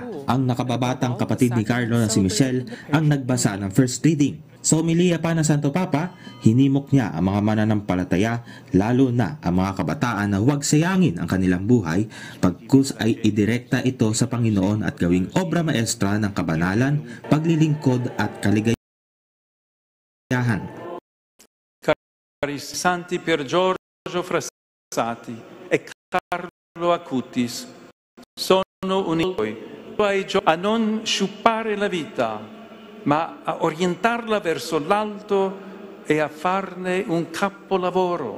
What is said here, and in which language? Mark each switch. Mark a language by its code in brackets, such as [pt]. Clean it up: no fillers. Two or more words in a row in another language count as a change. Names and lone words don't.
[tl] Ang nakababatang kapatid ni Carlo na si Michelle ang nagbasa ng [en] first reading. [tl] Sa homilya pa ng Santo Papa, hinimok niya ang mga mananampalataya, lalo na ang mga kabataan na huwag sayangin ang kanilang buhay, pagkus ay idirekta ito sa Panginoon at gawing obra maestra ng kabanalan, paglilingkod at kaligayahan. [it] Cari Santi Pier Giorgio Frassati e Carlo Acutis sono uniti a non sciupare la vita, ma a orientarla verso l'alto e a farne un capolavoro.